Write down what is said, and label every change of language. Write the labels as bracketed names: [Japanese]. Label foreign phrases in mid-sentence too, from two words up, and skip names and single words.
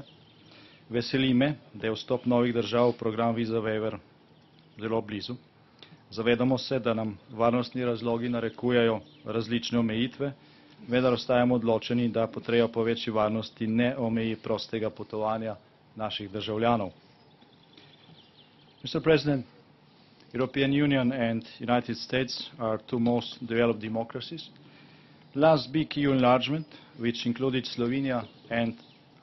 [Slovenian] Veseli me, da je vstop novih držav v program Visa Waiver zelo blizu. Zavedamo se, da nam varnostni razlogi narekujejo različne omejitve, vendar ostajamo odločeni, da potreba po večji varnosti ne omeji prostega potovanja naših državljanov. [English] Mr. President, European Union and United States are two most developed democracies. Last big EU enlargement, which included Slovenia and